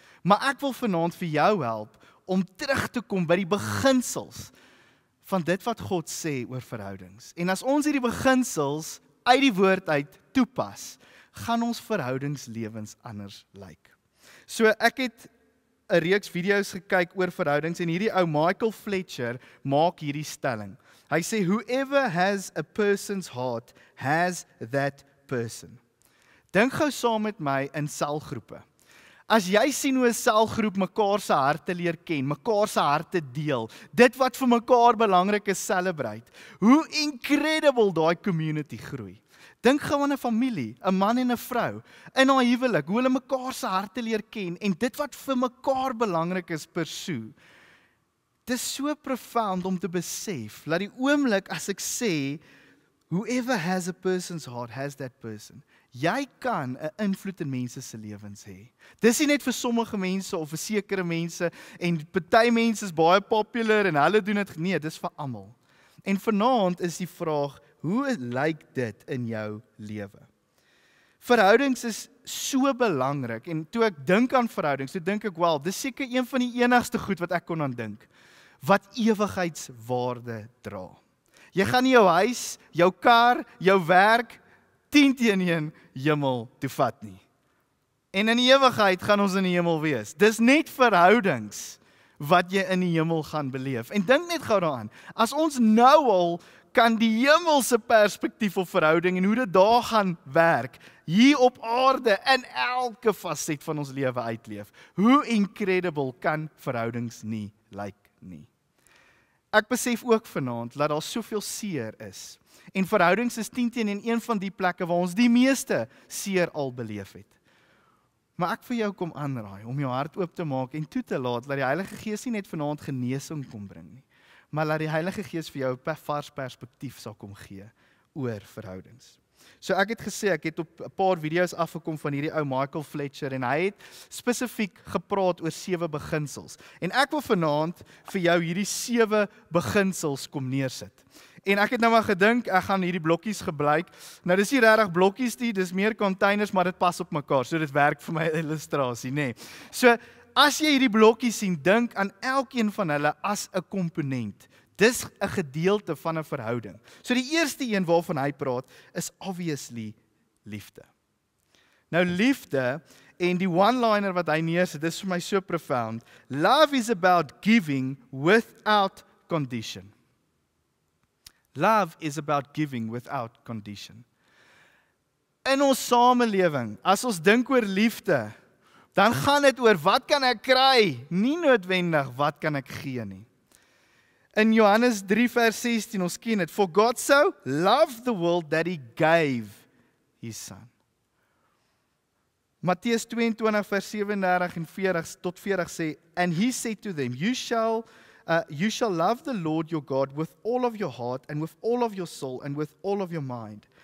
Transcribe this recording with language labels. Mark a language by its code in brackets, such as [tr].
[af] Maar ek wil vanaand vir jou help om terug te kom by die beginsels van dit wat God sê oor verhoudings. En as ons hierdie beginsels uit die woord uit toepas, gaan ons verhoudingslewens anders lyk. So ek het 'n reeks video's gekyk oor verhoudings en hierdie ou Michael Fletcher maak hierdie stelling. Hy sê [en] whoever has a person's heart has that person. [af] Dink gou saam met my in selgroepe. As jy sien hoe 'n selgroep mekaar se harte leer ken, mekaar se harte deel, dit wat vir mekaar belangrik is celebrate, hoe incredible daai community groei. Dink gou aan 'n familie, 'n man en 'n vrou, in haar huwelik, hoe hulle mekaar se harte leer ken en dit wat vir mekaar belangrik is pursue. Dis so profound om te besef, dat die oomblik as ek sê, [en] whoever has a person's heart has that person. [af] Jy kan 'n invloed in mense se lewens hê. Dis nie net vir sommige mense of vir sekere mense en party mense is baie popular en hulle doen dit, nee, dis vir almal. En vanaand is die vraag, hoe lyk dit in jou lewe? Verhoudings is so belangrik en toe ek dink aan verhoudings, toe dink ek, wel, dis seker een van die enigste goed wat ek kon aan dink, wat ewigheidswaarde dra. Jy gaan nie jou huis, jou kar, jou werk 10-1 hemel toe vat nie. En in die ewigheid gaan ons in die hemel wees. Dis net verhoudings wat jy in die hemel gaan beleef. En dink net gou daaraan, as ons nou al kan die hemelse perspektief op verhouding en hoe dit daar gaan werk, hier op aarde in elke faset van ons lewe uitleef. Hoe incredible kan verhoudings nie lyk nie. Ek besef ook vanaand dat daar soveel seer is. En verhoudings is 10 teenoor 1 van die plekke waar ons die meeste seer al beleef het. Maar ek vir jou kom aanraai om jou hart oop te maak en toe te laat dat die Heilige Gees nie net vanaand genesing kom bring nie, maar laat die Heilige Gees vir jou 'n vars perspektief sal kom gee oor verhoudings. So ek het gesê, ek het op 'n paar video's afgekom van hierdie ou Michael Fletcher en hy het spesifiek gepraat oor 7 beginsels. En ek wil vanaand vir jou hierdie 7 beginsels kom neersit. En ek het nou maar gedink, ek gaan hierdie blokkies gebruik. Nou dis nie regtig blokkies nie, dis meer containers, maar dit pas op mekaar. So dit werk vir my illustrasie, nê. So as jy hierdie blokkies sien, dink aan elkeen van hulle as 'n komponent. Dis 'n gedeelte van 'n verhouding. So die eerste een waarvan hy praat is obviously liefde. Nou liefde en die one-liner wat hy neersit, dis vir my so profound. [en] Love is about giving without condition. Love is about giving without condition. [af] In ons samelewing, as ons dink oor liefde, dan gaan dit oor wat kan ek kry, nie noodwendig wat kan ek gee nie. In Johannes 3 vers 16, ons ken dit, [en] for God so loved the world that he gave his son. [af] Matteus 22 vers 37 en 40 tot 40 sê, [en] and he said to them, you shall love the Lord your God with all of your heart and with all of your soul and with all of your mind.